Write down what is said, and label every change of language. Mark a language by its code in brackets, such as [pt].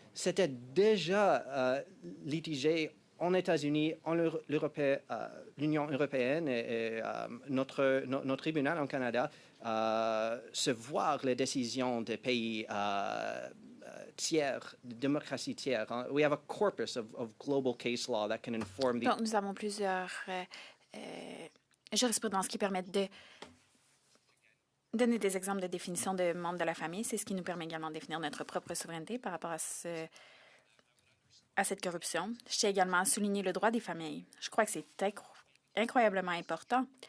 [fr] C'était déjà litigé en États-Unis, en l'Union européenne et notre tribunal en Canada, se voir les décisions des pays tiers, de démocratie tiers. [en] We have a corpus of global case law that can inform the... [fr] Donc, nous avons plusieurs jurisprudences qui permettent de donner des exemples de définition de membres de la famille. C'est ce qui nous permet également de définir notre propre souveraineté par rapport à cette corruption. Je tiens également à souligner le droit des familles. Je crois que c'est incroyablement important.